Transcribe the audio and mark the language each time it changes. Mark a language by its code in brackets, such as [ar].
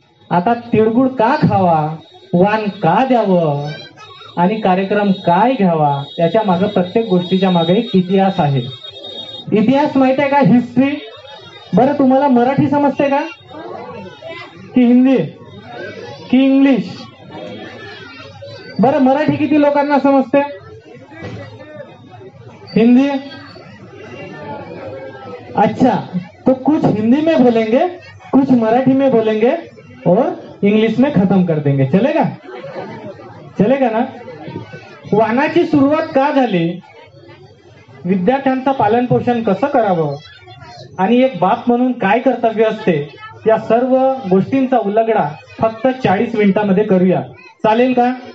[mr] आता तिळगुळ का खावा, वाण का द्यावं आणि कार्यक्रम काय घ्यावा, त्याच्या मागे प्रत्येक गोष्टीच्या मागे एक इतिहास आहे। इतिहास माहित आहे का? हिस्ट्री। बरं, तुम्हाला मराठी समजते का की हिंदी की इंग्लिश? बरं, मराठी किती लोकांना समजते? हिंदी? [hi] अच्छा, तो कुछ हिंदी में बोलेंगे, कुछ मराठी में बोलेंगे और इंग्लिश में खत्म कर देंगे। चलेगा? चलेगा ना? [mr] वाणाची सुरुवात का झाली, विद्यार्थ्यांचं पालन पोषण कसं करावं आणि एक बाप म्हणून काय कर्तव्य असते, या सर्व गोष्टींचा उलगडा फक्त 40 मिनिटांमध्ये करूया। चालेल का?